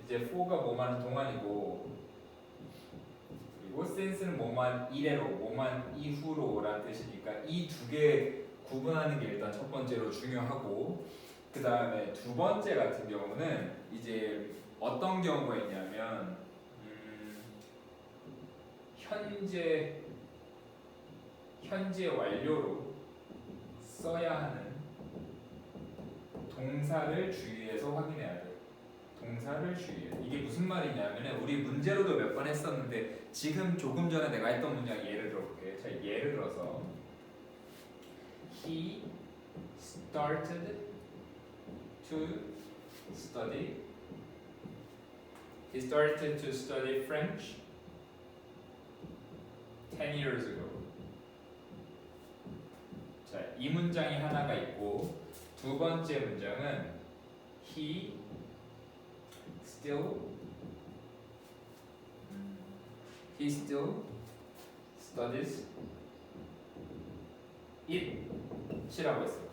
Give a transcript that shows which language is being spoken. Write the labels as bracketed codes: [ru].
[ko] 이제 for가 뭐만 동안이고 그리고 since는 뭐만 이래로 뭐만 이후로라는 뜻이니까 이 두 개 구분하는 게 일단 첫 번째로 중요하고 그 다음에 두 번째 같은 경우는 이제 어떤 경우가 있냐면 현재 완료로 써야 하는 동사를 주의해서 확인해야 돼. 동사를 주의해. 이게 무슨 말이냐면 우리 문제로도 몇 번 했었는데 지금 조금 전에 내가 했던 문장 예를 들어볼게. 자, 예를 들어서 [en] He started to study. He started to study French 10 years ago. [ko] 자, 이 문장이 하나가 있고 두 번째 문장은 [en] He still studies it [ko] 이라고 했어.